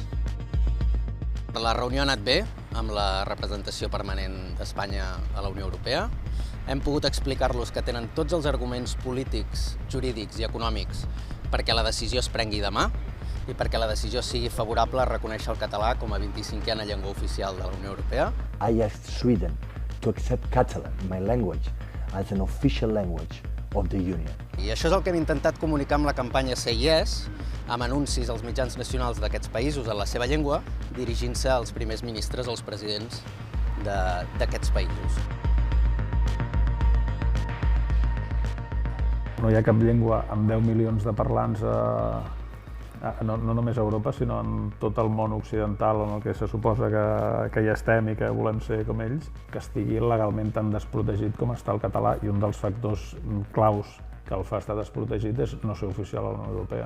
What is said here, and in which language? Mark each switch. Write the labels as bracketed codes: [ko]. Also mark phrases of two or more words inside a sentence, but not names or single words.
[ca] La reunió ha anat bé, amb la representació permanent d'Espanya a la Unió Europea. Hem pogut explicar-los que tenen tots els arguments polítics, jurídics i econòmics perquè la decisió es prengui demà i perquè la decisió sigui favorable a reconèixer el català com a 25a llengua oficial de la Unió Europea. [en] I asked Sweden to accept Catalan, my language, as an official language of the Union. [ca] I això és el que hem intentat comunicar amb la campanya CEIES, amb anuncis als mitjans nacionals d'aquests països en la seva llengua, dirigint-se als primers ministres, als presidents d'aquests països. No hi ha cap llengua amb 10 milions de parlants, no només a Europa, sinó en tot el món occidental, en el que se suposa que hi estem i que volem ser com ells, que estigui legalment tan desprotegit com està el català, i un dels factors claus que el fa estar desprotegit és no ser oficial a la Unió Europea.